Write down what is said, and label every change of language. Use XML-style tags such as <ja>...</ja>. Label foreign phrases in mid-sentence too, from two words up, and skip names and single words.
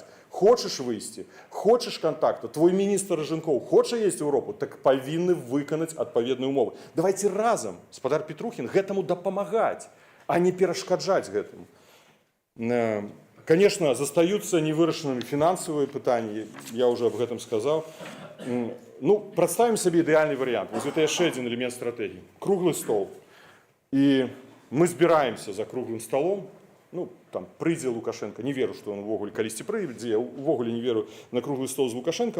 <be>Хочаш выйсці, хочаш кантакту, твой міністр Ражынкоў хоча есці ў Еўропу, так павінны выканаць адпаведныя умовы. Давайте разам, спадар Петрухін, гэтаму дапамагаць, а не перашкаджаць гэтаму. Конечно, застаюцца невырашанымі фінансавыя пытанні, я уже об гэтым сказаў. Прадставім сабе ідэальны варыянт. Вось гэта яшчэ адзін элемент стратэгіі. Круглы стол. І мы збіраемся за круглым столом. Там прыйдзе Лукашенко. Не веру, што ён увогуле калісьці прыйдзе. Я увогуле не веру на круглы стол з Лукашенком.</be>